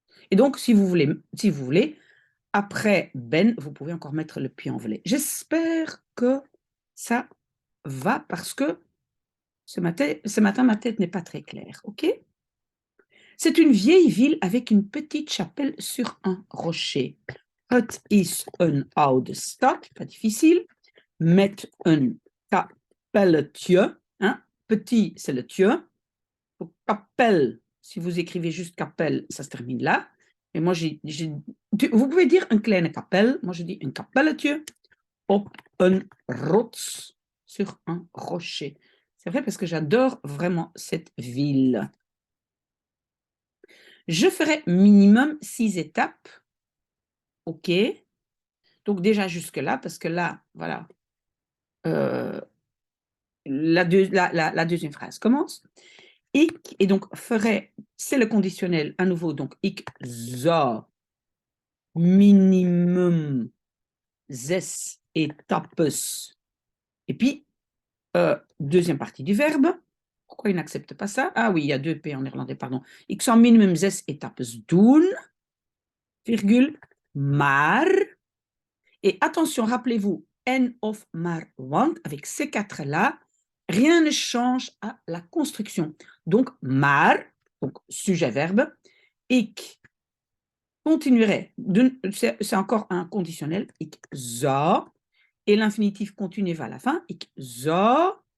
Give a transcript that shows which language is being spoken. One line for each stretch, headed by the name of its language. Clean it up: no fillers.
French: Et donc, si vous voulez, après ben, vous pouvez encore mettre le Puy-en-Velay. J'espère que ça va parce que ce matin ma tête n'est pas très claire. OK? C'est une vieille ville avec une petite chapelle sur un rocher.
Dutch: Het is een oude stad,
French: pas difficile,
Dutch: met een kapelletje.
French: Hein? Petit, c'est le tje. Kapel, si vous écrivez juste kapel, ça se termine là. Et moi, vous pouvez dire
Dutch: een kleine kapel.
French: Moi, je dis
Dutch: een kapelletje op een rots,
French: sur un rocher. C'est vrai parce que j'adore vraiment cette ville. Je ferai minimum 6 étapes. OK. Donc déjà jusque-là, parce que là, voilà, la deuxième phrase commence. Ik, et donc ferai, c'est le conditionnel à nouveau, donc
Dutch: ik zou minimum
French: 6 étapes. Et puis, deuxième partie du verbe. Pourquoi il n'accepte pas ça? Ah oui, il y a 2 P en néerlandais, pardon.
Dutch: Ik zou minimum 6 étapes doen,
French: virgule,
Dutch: maar.
French: Et attention, rappelez-vous, en of maar want, avec ces 4-là, rien ne change à la construction. Donc, maar, donc sujet-verbe, ik continuerai, c'est encore un conditionnel,
Dutch: ik zou,
French: et l'infinitif continu va à la fin, ik zou.